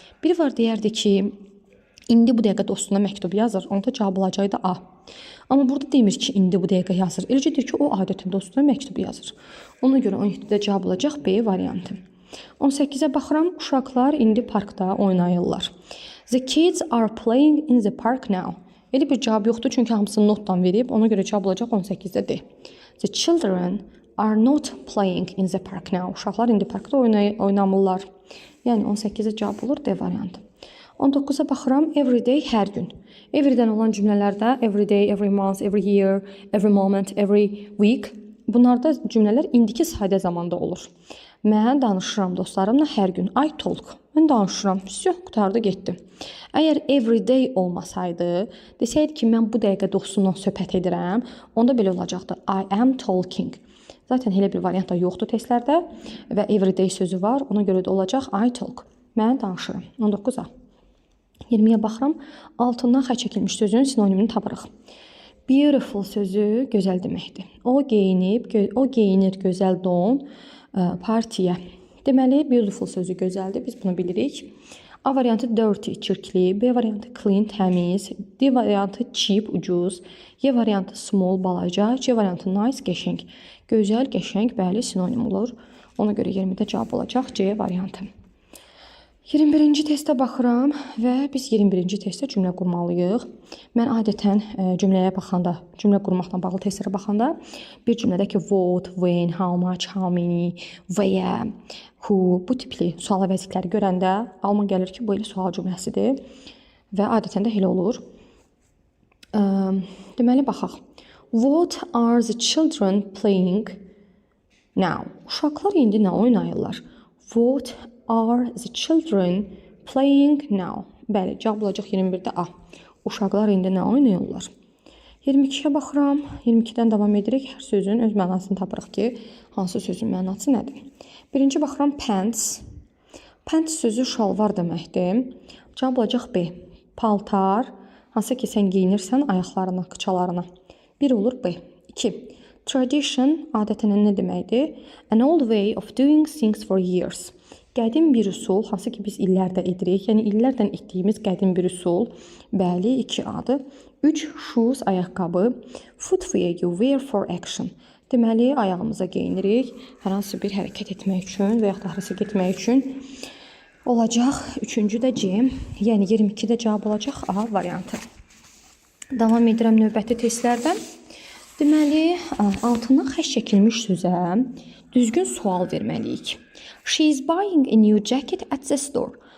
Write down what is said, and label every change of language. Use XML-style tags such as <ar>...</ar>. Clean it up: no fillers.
<az>Biri var deyərdi ki, indi bu dəqiqə dostuna məktub yazır. Onda cavab olacaqdı A. Amma burada demir ki, indi bu dəqiqə yazır. Eləcə deyir ki, o adətən dostuna məktub yazır. Ona görə 17-də cavab olacaq B variantı. 18-ə baxıram. Uşaqlar indi parkda oynayırlar.</az> <en>The kids are playing in the park now.</en> <az>Elə bir cavab yoxdur, çünki hamısını notdan verib. Ona görə cavab olacaq 18-də D.</az> <en>The children are not playing in the park now.</en> <az>Uşaqlar indi parkda oynamırlar. Yəni 18-də cavab olur D variantı. 19-a baxıram.</az> <en>Every day,</en> <az>hər gün. Every-dən olan cümlələrdə</az> <en>every day, every month, every year, every moment, every week.</en> <az>Bunlarda cümlələr indiki sadə zamanda olur. Mən danışıram dostlarımla hər gün.</az> <en>I talk.</en> <az>Mən danışıram. Yox, qutardı, getdi. Əgər every day olmasaydı, desəydi ki, mən bu dəqiqə dostumla söhbət edirəm, onda belə olacaqdı.</az> <en>I am talking.</en> <az>Zaten elə bir variant da yoxdur testlərdə və every day sözü var. Ona görə də olacaq</az> <en>I talk.</en> <az>Mən danışıram. 19-a. 20-yə baxıram. Altından xətt çəkilmiş sözün sinonimini tapırıq. Beautiful sözü gözəl deməkdir. O geyinir gözəl don partiyə. Deməli, beautiful sözü gözəldir. Biz bunu bilirik. A variantı dirty, çirkli. B variantı clean, təmiz. D variantı cheap, ucuz. Y variantı small, balaca. C variantı nice, qəşəng. Gözəl, qəşəng, bəli, sinonim olur. Ona görə 20-də cavab olacaq C variantı. 21-ci testə baxıram və biz 21-ci testdə cümlə qurmalıyıq. Mən adətən cümləyə baxanda, cümlə qurmaqla bağlı testlərə baxanda bir cümlədəki what, when, how much, how many, where, who bu tipli sual əvəzlikləri görəndə alma gəlir ki, bu elə sual cümləsidir və adətən də elə olur. Deməli, baxaq.</az> <en>What are the children playing now?</en> <az>Uşaqlar indi nə oynayırlar?</az> <en>What are the children playing now?</en> <az>Bəli, cavab olacaq 21-də A. Uşaqlar indi nə oynayırlar? 22-yə baxıram. 22-dən davam edirik. Hər sözün öz mənasını tapırıq ki, hansı sözün mənası nədir? Birinci baxıram pants. Pants sözü şalvar deməkdir. Cavab olacaq B. Paltar, hansı ki sən geyinirsən ayaqlarına, qıçalarına. 1 olur B. 2. Tradition adətən nə deməkdir?</az> <en>An old way of doing things for years.</en> <az>Qədim bir üsul, hansı ki biz illərdə edirik. Yəni illərdən etdiyimiz qədim bir üsul. Bəli, 2A-dır. 3. Shoes, ayaqqabı.</az> <en>Footwear you wear for action.</en> <az>Deməli, ayağımıza geyinirik. Hər hansı bir hərəkət etmək üçün və yaxud da harasa getmək üçün olacaq. 3-cü də C. Yəni 22-də cavab olacaq A variantı. Davam edirəm növbəti testlərdən. Deməli, altından xətt çəkilmiş sözə düzgün sual verməliyik.</az> <en>She is buying a new jacket at the store.</en>